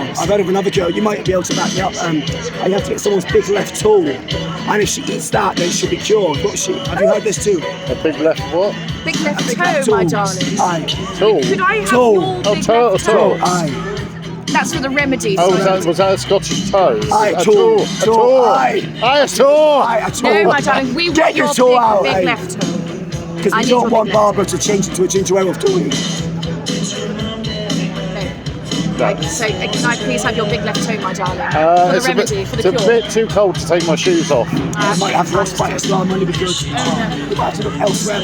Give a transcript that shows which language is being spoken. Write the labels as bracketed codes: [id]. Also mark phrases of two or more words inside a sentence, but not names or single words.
[en] I've heard of another cure. You might be able to back me up. I have to get someone's big left toe, and if she gets that, then she'll be cured. What's she? Have you heard this too? A big left what? Big left Big toe, left my toes. darling. Aye. Tool. Could I have Toe. your Oh, big toe, left toe. toe? Aye. That's for the remedy. Oh, so- was that a Scottish toe? Aye, A toe. toe. A Toe, toe. aye. Aye, a toe. Aye, a toe. No, my darling, we Get want your your toe big, out, big aye. left toe. Because I we need don't your want big left Barbara to change into a ginger werewolf, do we? No. So, can I please have your big left toe, my darling? For the It's remedy, for it's the a cure. bit too cold to take my shoes off. I might have frostbite as well, might be good. You might have to look elsewhere.